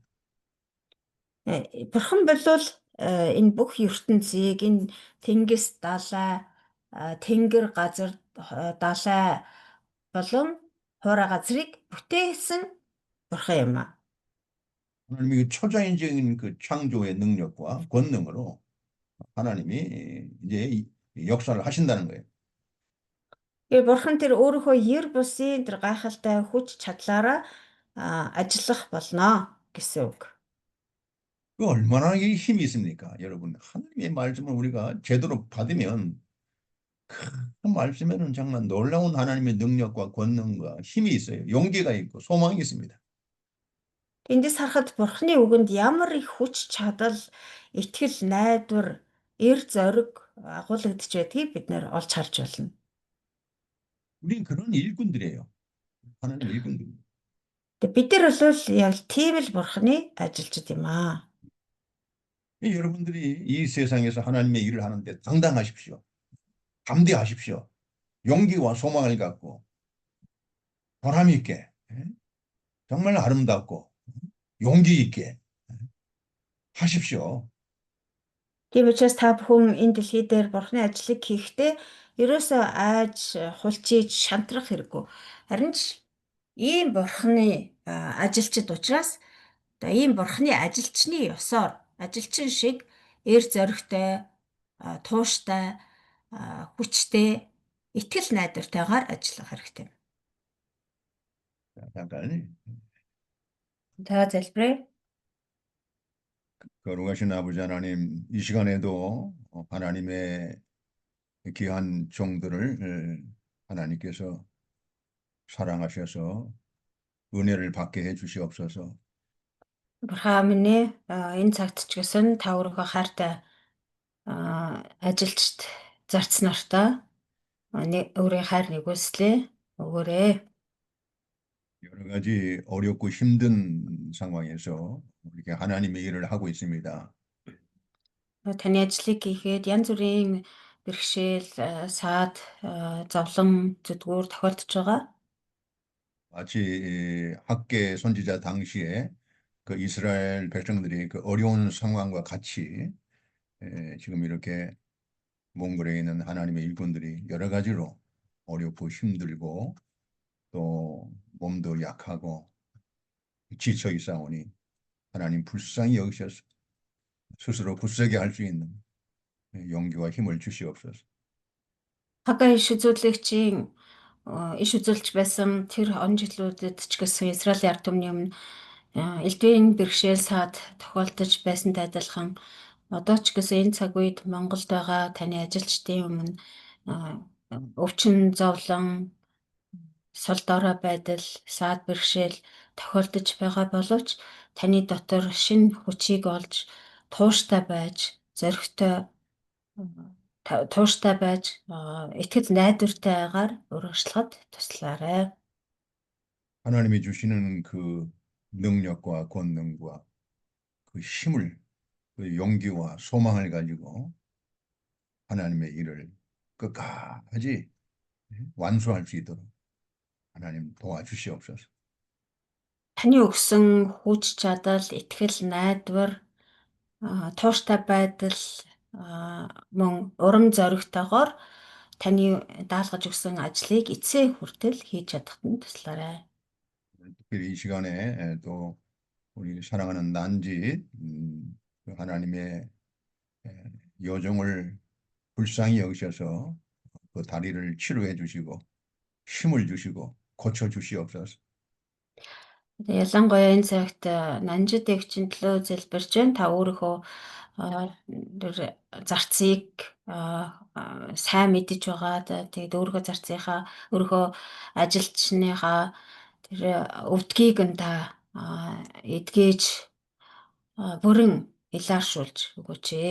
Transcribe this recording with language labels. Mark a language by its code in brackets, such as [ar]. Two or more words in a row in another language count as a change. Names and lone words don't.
[mn] Бурхан бол энэ бүх ертөнцийг энэ тэнгис далай тэнгэр газар далай болон хуурай газрыг бүтээсэн бурхан юм аа. [ko] 하나님이 그 초자연적인 그 창조의 능력과 권능으로 하나님이 이제 역사를 하신다는 거예요. [mn] Бурхан тэр өөрийнхөө ер бусын тэр гайхалтай хүч чадлаараа ажиллах болно гэсэн үг. [ko] 그 얼마나 이 힘이 있습니까? 여러분, 하나님의 말씀을 우리가 제대로 받으면 그 말씀에는 정말 놀라운 하나님의 능력과 권능과 힘이 있어요. 용기가 있고 소망이 있습니다. [mn] Эндээс харахад Бурхны үгэнд ямар их хүч чадал, итгэл, найдвар, эр зориг агуулгадж байдгийг бид нэр олж харж байна. [ko] 우린 그런 일꾼들이에요. 하나님의 일꾼들. [mn] Тэгээ бид нар бол яг тийм л Бурхны ажилчид юм аа. [ko] 여러분들이 이 세상에서 하나님의 일을 하는데 당당하십시오. 담대하십시오. 용기와 소망을 갖고 보람 있게, 정말 아름답고 용기 있게 하십시오. [mn] Тийм учраас та бүхэн энэ дэлхий дээр Бурхны ажлыг хийхдээ ерөөсөө айж хулчиж шантрах хэрэггүй. Харин ч ийм Бурхны ажилчид учраас одоо ийм Бурхны ажилчны ёсоор ажилчин шиг эр зоригтой, тууштай, хүчтэй, итгэл найдвартайгаар ажиллах хэрэгтэй. [ko] 잠깐. [mn] За залбирая. [ko] 거룩하신 아버지 하나님, 이 시간에도 하나님의 귀한 종들을 하나님께서 사랑하셔서 은혜를 받게 해 주시옵소서. [mn] Бурхан минь ээ, энэ цагт ч гэсэн та өөрийнхөө хайртай ажилчид зарц нартаа өөрийн хайр нэгүслээ өгөөрэй. [ko] 여러 가지 어렵고 힘든 상황에서 이렇게 하나님의 일을 하고 있습니다. [mn] Таны ажлыг хийхэд янз бүрийн бэрхшээл, саад, зовлон, зүдгүүр тохиолдож байгаа. [ko] 마치 학계 선지자 당시에 그 이스라엘 백성들이 그 어려운 상황과 같이 지금 이렇게 몽골에 있는 하나님의 일꾼들이 여러 가지로 어렵고 힘들고 또 몸도 약하고 지쳐 있사오니 하나님 불쌍히 여기셔서 스스로 굳세게 할 수 있는 용기와 힘을 주시옵소서. [mn] Хагай иш үзүүлэгчийн иш үзүүлж байсан тэр он жилүүдэд ч гэсэн Израилийн ард түмний өмнө элдвийн бэрхшээл саад тохиолдож байсантай адилхан одоо ч гэсэн энэ цаг үед Монголд байгаа таны ажилчдын өмнө өвчин зовлон, сул дорой байдал, саад бэрхшээл тохиолдож байгаа боловч таны дотор шинэ хүчийг олж тууштай байж, зоригтой тууштай байж, итгэл найдвартайгаар урагшлахад туслаарай. [ko] 하나님이 주시는 그 능력과 권능과 그 힘을 그 용기와 소망을 가지고 하나님의 일을 끝까지 완수할 수 있도록 하나님 도와주시옵소서. [mn] Таны өгсөн хүч чадал, итгэл найдвар, тууштай байдал, мөн урам зоригтойгоор таны даалгаж өгсөн ажлыг эцсээ хүртэл хийж чадахад нь туслаарай. [ko] 특별히 이 시간에 또 우리 사랑하는 난지 그 하나님의 여정을 불쌍히 여기셔서 그 다리를 치료해 주시고 힘을 주시고 고쳐 주시옵소서. [mn] Ялангуяа энэ цагт Нанжид эгчин төлөө залбирч байна. Та өөрийнхөө зарцыг сайн мэдэж байгаа. Тэгээд өөрийнхөө зарцынхаа өөрийнхөө ажилчныхаа тэр өвдгийг нь та эдгэж бүрэн илааршуулж өгөөч ээ.